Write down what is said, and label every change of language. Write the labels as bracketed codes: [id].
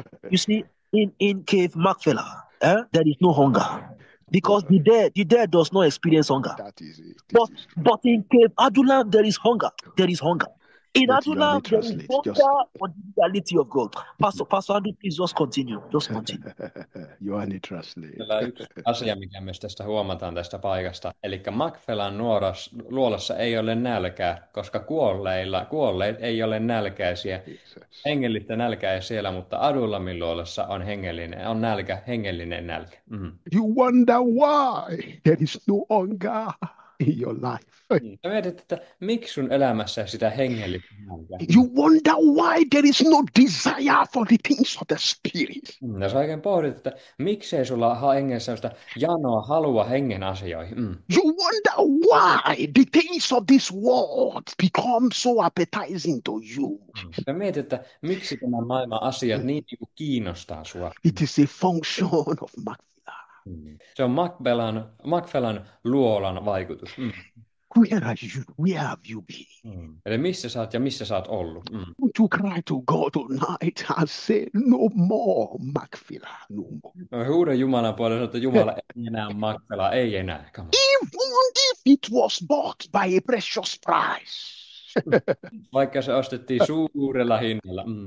[en] You see, in cave Makvela, there is no hunger. Because the dead does not experience hunger. That is it. But in cave Adullam, there is hunger. There is hunger. In Let you Adullam, there is translate. hunger Just for the reality of God. Pastor Andrew, please just continue. Just continue. Johanni translate. [fi] Kyllä yksi asia, mikä myös tästä huomataan tästä paikasta. Eli Makvelan luolassa ei ole nälkää, koska kuolleet ei ole nälkäisiä. Hengellistä nälkää ei siellä, mutta Adullamin luolassa on hengellinen nälkä. Mm. [en] You wonder why there is no hunger in your life. [fi] Sä mietit, että miksi sun elämässä sitä hengellistä nälkää? [en] You wonder why there is no desire for the things of the spirit. [fi] Ja sä oikein pohdit, että miksei sulla ole hengessä sitä janoa, halua hengen asioihin. [en] You wonder why the things of this world become so appetizing to you. [fi] Sä mietit, että miksi tämän maailman asiat niin kiinnostaa sua. [en] It is a function of Makvela. [fi] Se on Makvelan luolan vaikutus. [en] Where are you? Where have you been? [fi] Eli missä sä oot ja missä sä oot ollut? [en] To cry to God tonight and say, no more Makvela, no more. [fi] No, huudan Jumalan puolesta, että Jumala ei enää Makvela, ei enää. [en] Come on. Even if it was bought by a precious price. [fi] Vaikka se ostettiin suurella hinnalla.